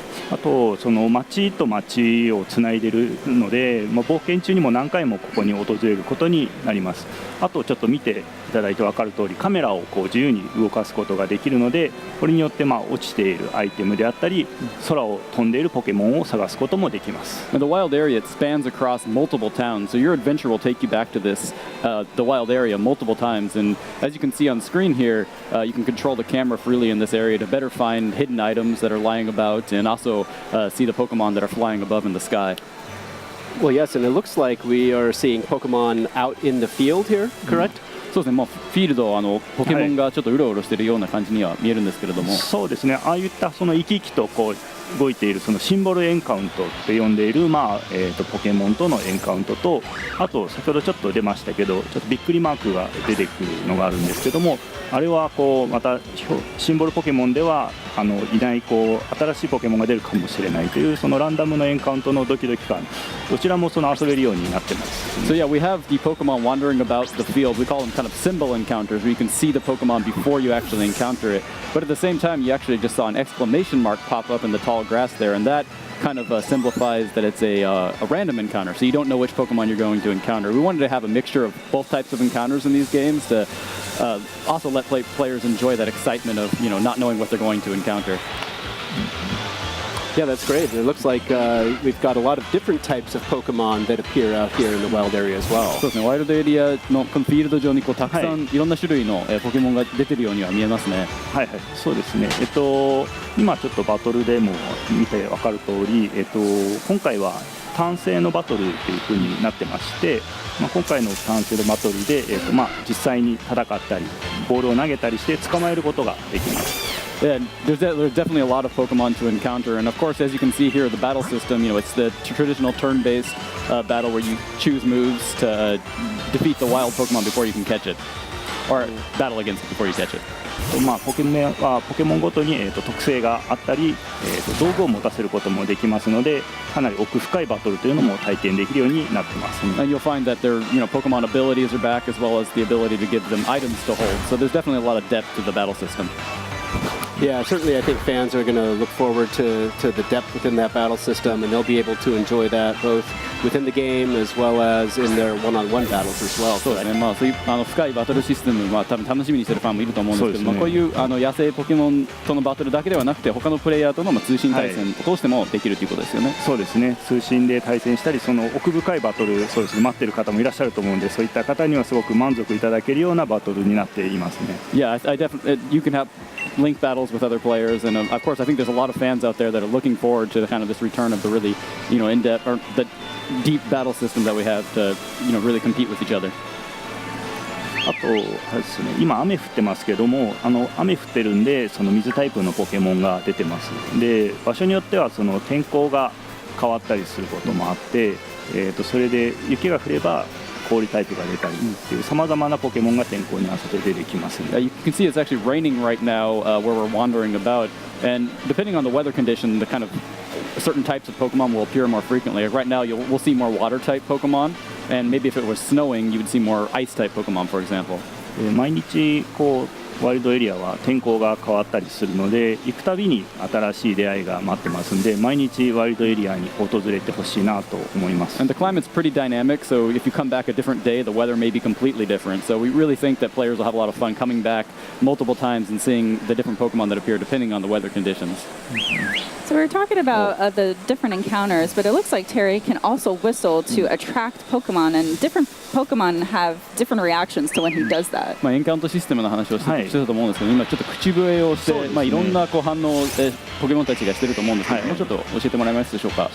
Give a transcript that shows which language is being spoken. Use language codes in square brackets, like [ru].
[ja] あとその町と町をつないでいるので、冒険中にも何回もここに訪れることになります。あとちょっと見ていただいて分かる通りカメラを自由に動かすことができるので、これによって落ちているアイテムであったり空を飛んでいるポケモンを探すこともできます。 [en] The wild area it spans across multiple towns, so your adventure will take you back to this the wild area multiple times, and as you can see on screen here, you can control the camera freely in this area to better find hidden items that are lying about and also see the Pokemon that are flying above in the sky. Well, yes, and it looks like we are seeing Pokemon out in the field here, correct? [ja] そうですね。フィールドポケモンがちょっとうろうろしているような感じには見えるんですけれども、そうですね。ああいったその生き生きと動いているそのシンボルエンカウントって呼んでいるポケモンとのエンカウントと、あと先ほどちょっと出ましたけどちょっとびっくりマークが出てくるのがあるんですけども、あれはまたシンボルポケモンではいない新しいポケモンが出るかもしれないというそのランダムのエンカウントのドキドキ感、どちらも遊べるようになってます。 [en] So yeah, we have the Pokemon wandering about the field. We call them kind of symbol encounters, where you can see the Pokemon before you actually encounter it. But at the same time, you actually just saw an exclamation mark pop up in the tall grass there, and that kind of simplifies that it's a random encounter, so you don't know which Pokemon you're going to encounter. We wanted to have a mixture of both types of encounters in these games to also let players enjoy that excitement of not knowing what they're going to encounter. Yeah, that's great. It looks like we've got a lot of different types of Pokemon that appear out here in the wild area as well. [ja] そうですね。ワイルドエリアのこのフィールド上にたくさんいろんな種類のポケモンが出てるようには見えますね。はいはい、そうですね。今ちょっとバトルでも見て分かる通り、今回は単性のバトルという風になってまして、今回の単性のバトルで、実際に戦ったりボールを投げたりして捕まえることができます。 [en] Yeah, there's definitely a lot of Pokemon to encounter, and of course, as you can see here, the battle system, it's the traditional turn-based battle where you choose moves to defeat the wild Pokemon before you can catch it, or battle against it before you catch it. [ja] ポケモンごとに、特性があったり、道具を持たせることもできますので、かなり奥深いバトルというのも体験できるようになってます。 [en] And you'll find that their Pokemon abilities are back, as well as the ability to give them items to hold. So there's definitely a lot of depth to the battle system. Yeah, certainly I think fans are going to look forward to the depth within that battle system, and they'll be able to enjoy that both within the game as well as in their one-on-one battles as well. [ja] そうですね、そういう深いバトルシステムは多分楽しみにしてるファンもいると思うんですけど、こういう野生ポケモンとのバトルだけではなくて、他のプレイヤーとの通信対戦を通してもできるということですよね。そうですね、通信で対戦したり、その奥深いバトル、そうですね、待ってる方もいらっしゃると思うんで、そういった方にはすごく満足いただけるようなバトルになっていますね。 [en] Yeah, I definitely you can have link battles with other players, and of course I think there's a lot of fans out there that are looking forward to kind of this return of the really in-depth or the deep battle system that we have to really compete with each other. [ja] あとですね、今雨降ってますけども、雨降ってるんでその水タイプのポケモンが出てます。で、場所によってはその天候が変わったりすることもあって、それで雪が降れば氷タイプが出たりっていう様々なポケモンが天候に合わせて出てきますね。 [en] You can see it's actually raining right now where we're wandering about, and depending on the weather condition, the kind of certain types of Pokemon will appear more frequently. Like right now, we'll see more water-type Pokemon, and maybe if it was snowing, you would see more ice-type Pokemon, for example. [ja] 毎日ワイルドエリアは天候が変わったりするので、行くたびに新しい出会いが待ってますんで、毎日ワイルドエリアに訪れてほしいなと思います。 [en] And the climate's pretty dynamic, so if you come back a different day, the weather may be completely different. So we really think that players will have a lot of fun coming back multiple times and seeing the different Pokemon that appear depending on the weather conditions. So we were talking about the different encounters, but it looks like Terry can also whistle to attract Pokemon, and different Pokemon have different reactions to when he does that. [ja] エンカウントシステムの話をしてたと思うんですけど、今ちょっと口笛をして、いろんな反応をポケモンたちがしてると思うんですけど、もうちょっと教えてもらえますでしょうか。